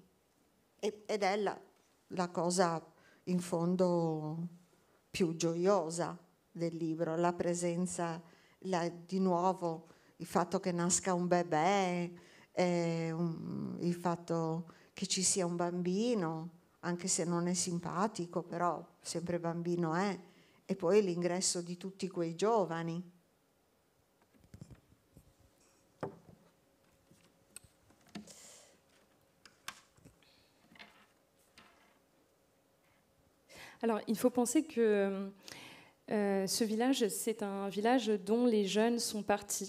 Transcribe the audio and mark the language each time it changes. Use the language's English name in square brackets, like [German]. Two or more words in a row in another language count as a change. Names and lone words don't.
[Italian] Ed è la cosa in fondo più gioiosa del libro, la presenza, di nuovo, il fatto che nasca un bebè, il fatto che ci sia un bambino, anche se non è simpatico, però sempre bambino è, e poi l'ingresso di tutti quei giovani. [French] Alors, il faut penser que ce village, c'est un village dont les jeunes sont partis.